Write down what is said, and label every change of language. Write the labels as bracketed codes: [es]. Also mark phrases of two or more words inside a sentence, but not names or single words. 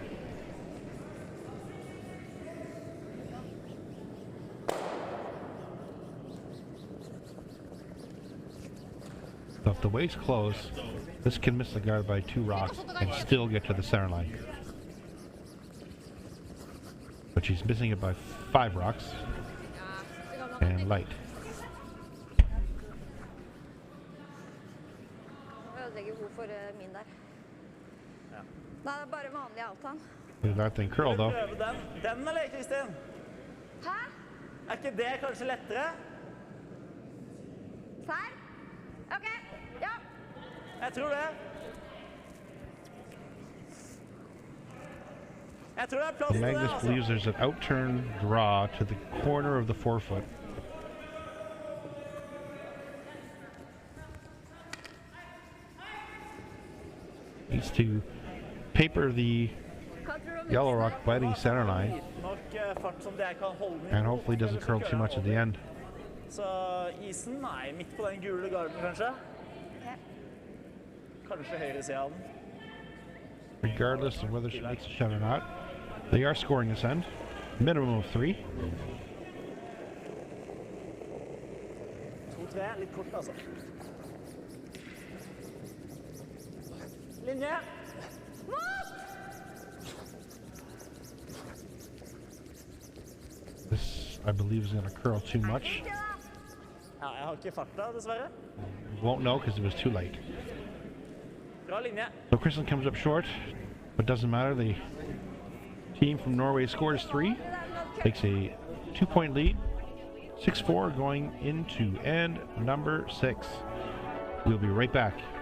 [en] So if the weight's close, this can miss the guard by 2 rocks and still get to the center line. But she's missing it by 5 rocks and light. [no] Ødelegger hun for min der. Nei, det er bare vanlig avtan. [en] Look at that thing curl though. [no] Prøve den. Den eller, Kristin? Hæ? Er ikke det kanskje lettere? Serr? Ok, ja. Jeg tror det. Jeg tror det er plass til det, [en] Magnus [no] altså. [en] believes there's an outturn draw to the corner of the forefoot. Needs to paper the yellow rock biting center line [no] Nok fart som det kan holde den. [en] and hopefully doesn't curl too much at the end. [no] Så isen, nei, midt på den gule garden kanskje. Kanskje høyre siden av den. [en] Regardless of whether she makes a shot or not, they are scoring this end. Minimum of 3. 2-3, [no] litt kort altså. Linje. [en] This, I believe, is going to curl too much. [no] Ja, jeg har ikke farta, dessverre. [en] Won't know because it was too late. [no] Bra linje. [en] So Kristen comes up short, but doesn't matter. The team from Norway scores 3, takes a 2-point lead, 6-4 going into end number 6. We'll be right back.